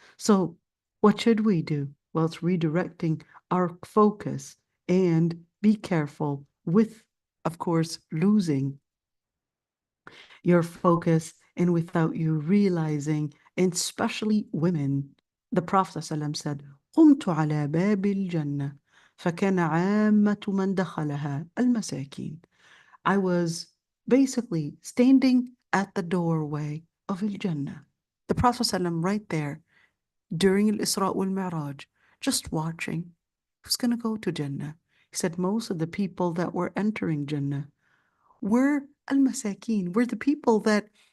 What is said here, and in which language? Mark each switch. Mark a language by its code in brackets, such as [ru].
[en] So what should we do? Well, it's redirecting our focus and be careful with, of course, losing your focus and without you realizing, and especially women. The Prophet ﷺ said, [ar] قمت على باب الجنة فكان عامة من دخلها المساكين. [en] I was basically standing at the doorway of al-Jannah. The Prophet ﷺ right there during al-Isra wal-Mi'raj, just watching who's going to go to Jannah. He said most of the people that were entering Jannah were al-Masakin, were the people that